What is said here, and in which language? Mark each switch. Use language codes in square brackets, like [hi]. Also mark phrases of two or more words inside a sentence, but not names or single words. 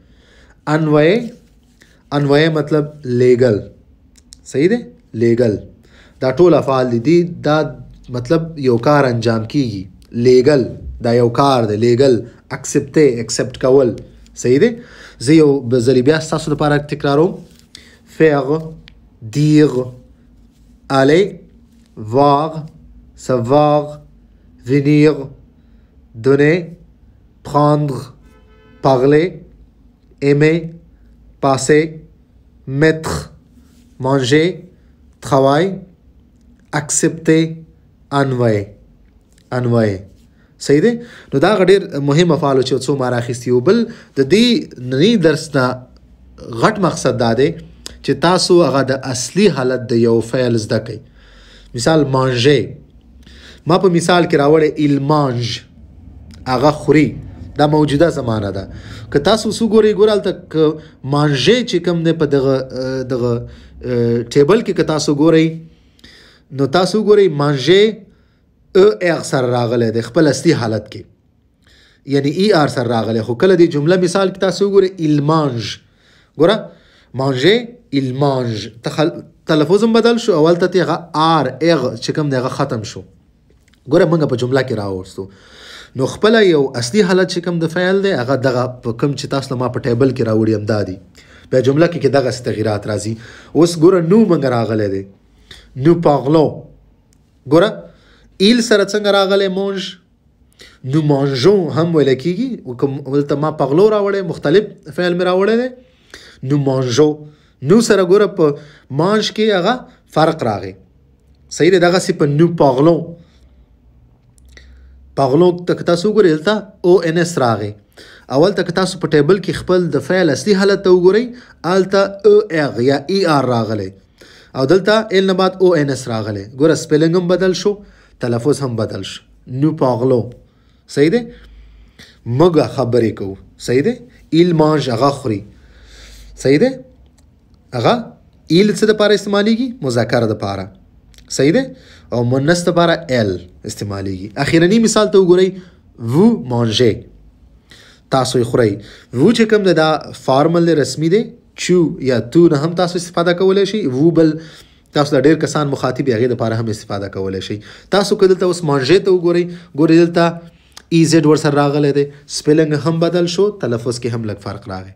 [ps] envoyer مطلب لیږل صحیح دی لیږل. دا ټول افعال دي دا مطلب یو کار انجام کېږي. لیږل دا یو کار دی لیږل. accept کول صحیح دی. زه یو ځلې بیا ستاسو لپاره تکراروم. [fr] faire dire aller voir savoir venir donner prendre parler aimer passer mettre manger travail accepter envoyer [ps] صحیح دی. نو دا ډېر مهم افعال چې څو ما راخیستي وو. بل د دې ننني درس نه غټ مقصد دا دی چې تاسو هغه د اصلي حالت د یو فعل زده کړئ. مثال manger ما په مثال کې راوړی [fr] il mange [ps] هغه خوري دا موجوده زمانه ده. که تاسو ګورئ هلته manger چې کوم دی په دغه ټیبل کې که تاسو ګورئ نو تاسو ګورئ manger er سره راغلی دی خپل اصلي حالت کې یعنی er سره راغلی. خو کله د جمله مثال کې تاسو ګورئ [fr] il mange [ps] ګوره [fr] manger il mange [ps] تلفظ هم بدل شو اول ته هغه چې کوم دی هغه ختم شو. ګوره موږ په جمله کې راوستو نو خپل یو اصلي حالت چې کوم د فعل دی هغه دغه په کوم چې تاسو ما په ټیبل کې راوړی هم دا دی. بیا جمله کې دغه تغیرات راځي. اوس ګوره نو موږ راغلی دی [fr] nous parlons [ps] ګوره il سره څنګه راغلی [fr] mange nous mangeons [ps] هم ویل کېږي. ولته ما parlons راوړی مختلف فعل مې راوړی دی. [fr] nous mangeons [ps] نو سره ګوره په mange کې هغه فرق راغی صحیح دی. دغسې په [fr] nous parlons [ps] ته که تاسو وګورئ دلته ons راغی. اول ته که تاسو په ټیبل کې خپل د فعل اصلي حالت ته وګورئ هلته er یا er راغلی او دلته ال نه بعد ons راغلی. ګوره سپیلنګ هم بدل شو تلفظ هم بدل شو. [fr] nous parlons [ps] صحیح دی موږ خبرې کوو صحیح دی. [fr] il mange [ps] هغه خوري صحیح دی. هغه il څه دپاره استعمالیږي مذکر دپاره صحیح دی او مؤنث دپاره el استعمالیږي. اخیرني مثال ته وګورئ [fr] vous mangez [ps] تاسو یې خورئ. vous چې کوم دی دا فارمل دی رسمي دی. چو یا تو نه هم تاسو استفاده کولی شئ. vous بل تاسو د ډېر کسان مخاطب هغې دپاره هم استفاده کولی شئ. تاسو که دلته اوس مانژې ته وګورئ ګورئ دلته ایزد ورسره راغلی دی سپیلنګ هم بدل شو تلفظ کې هم لږ فرق راغی.